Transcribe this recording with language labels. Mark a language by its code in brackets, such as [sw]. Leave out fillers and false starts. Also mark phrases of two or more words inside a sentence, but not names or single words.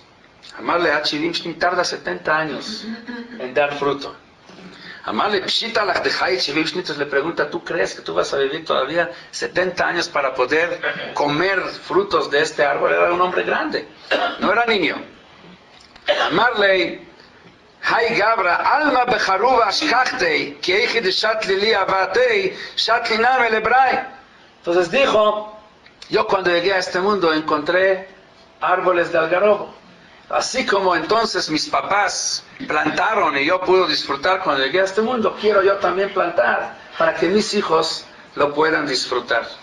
[arc] אמר ליה, עד שבעין שנין, [es] tarda 70 años en dar fruto. [arc] אמר ליה, פשיטא לך דחיית שבעין שנין, [es] le pregunta, ¿tú crees que tú vas a vivir todavía 70 años para poder comer frutos de este árbol? Era un hombre grande, no era niño. [arc] אמר ליה, האי גברא, עלמא בחרובא אשכחתיה, כי היכי דשתלי לי אבהתי, שתלי נמי לבראי. [es] Entonces dijo, yo cuando llegué a este mundo encontré árboles de algarrobo. Así como entonces mis papás plantaron y yo pude disfrutar cuando llegué a este mundo, quiero yo también plantar para que mis hijos lo puedan disfrutar.